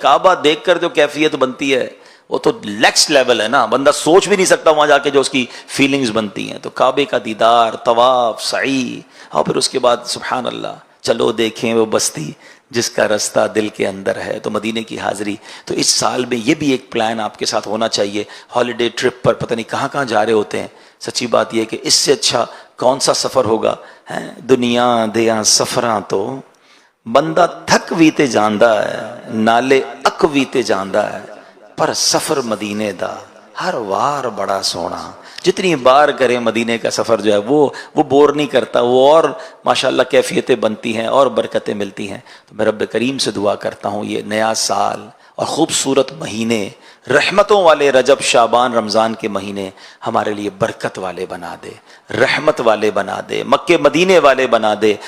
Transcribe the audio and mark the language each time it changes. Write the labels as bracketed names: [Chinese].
[Urdu] کعبہ دیکھ کر جو کیفیت بنتی ہے وہ تو نیکسٹ لیول ہے نا، بندہ سوچ بھی نہیں سکتا وہاں جا کے جو اس کی فیلنگز بنتی ہیں. تو کعبے کا دیدار، طواف، سعی، اور پھر اس کے بعد سبحان اللہ چلو دیکھیں وہ بستی جس کا رستہ دل کے اندر ہے. تو مدینے کی حاضری. تو اس سال میں یہ بھی ایک پلان آپ کے ساتھ ہونا چاہیے. ہالیڈے ٹرپ پر پتہ نہیں کہاں کہاں جا رہے ہوتے ہیں. سچی بات یہ کہ اس سے اچھا کون سا سفر ہوگا. [Punjabi] دنیا دیاں سفراں تو بندہ تھک بھی تے جاندا ہے, نالے اک بھی تے جاندا ہے, پر سفر مدینے دا ہر وار بڑا سونا. [Urdu] جتنی بار کریں مدینے کا سفر جو ہے وہ بور نہیں کرتا, وہ اور ماشاءاللہ کیفیتیں بنتی ہیں اور برکتیں ملتی ہیں. تو میں رب کریم سے دعا کرتا ہوں یہ نیا سال اور خوبصورت مہینے, رحمتوں والے رجب شعبان رمضان کے مہینے ہمارے لیے برکت والے بنا دے, رحمت والے بنا دے, مکے مدینے والے بنا دے.